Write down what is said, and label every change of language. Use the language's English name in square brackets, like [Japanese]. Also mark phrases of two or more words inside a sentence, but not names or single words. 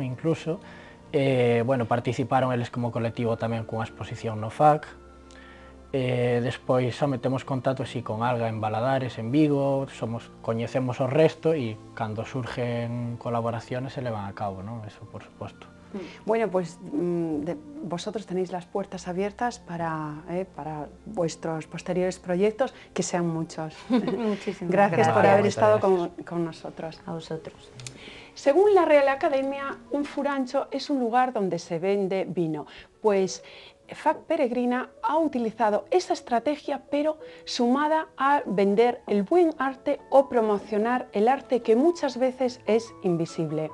[Galician] Incluso, bueno, participaron eles como colectivo tamén cunha exposición no FAC. Despois xa metemos contacto así con Alga en Valadares, en Vigo, coñecemos o resto e cando surgen colaboraciones se levan a cabo, ¿no? [Spanish] Eso por supuesto. Bueno, pues vosotros tenéis las puertas abiertas para vuestros posteriores proyectos, que sean muchos. Muchísimas gracias por haber estado gracias. con nosotros. A vosotros. Según la Real Academia, un furancho es un lugar donde se vende vino, pues FAC Peregrina ha utilizado esa estrategia, pero sumada a vender el buen arte o promocionar el arte que muchas veces es invisible.